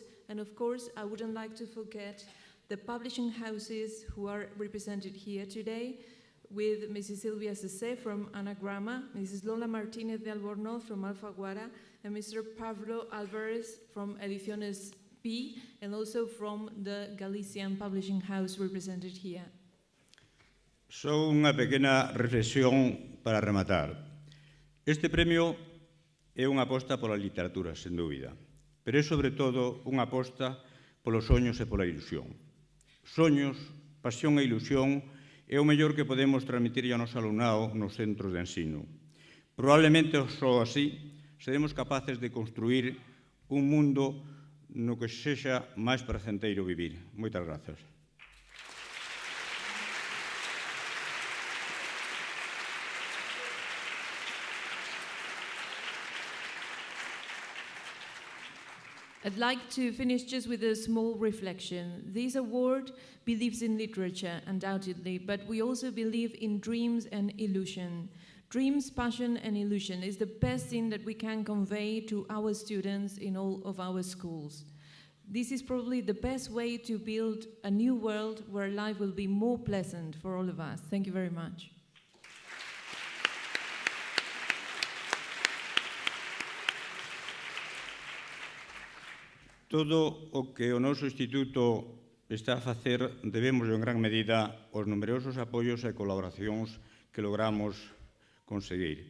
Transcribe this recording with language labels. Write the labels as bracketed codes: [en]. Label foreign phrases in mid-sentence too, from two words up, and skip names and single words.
[en] And of course, I wouldn't like to forget the publishing houses who are represented here today, with Mrs. Silvia Cesé from Anagrama, Mrs. Lola Martinez de Albornoz from Alfaguara, and Mr. Pablo Alvarez from Ediciones P, and also from the Galician Publishing House represented here. [gl] Só unha pequena reflexión para rematar. Este premio é unha aposta pola literatura, sen dúbida, pero é sobre todo unha aposta polos soños e pola ilusión. Soños, pasión e ilusión é o mellor que podemos transmitir ao noso alumnado nos centros de ensino. Probablemente só así seremos capaces de construir un mundo no que sexa máis pracenteiro vivir. Moitas grazas. [en] I'd like to finish just with a small reflection. This award believes in literature, undoubtedly, but we also believe in dreams and illusion. Dreams, passion, and illusion is the best thing that we can convey to our students in all of our schools. This is probably the best way to build a new world where life will be more pleasant for all of us. Thank you very much. [gl] Todo o que o noso instituto está a facer debemos en gran medida aos numerosos apoios e colaboracións que logramos conseguir.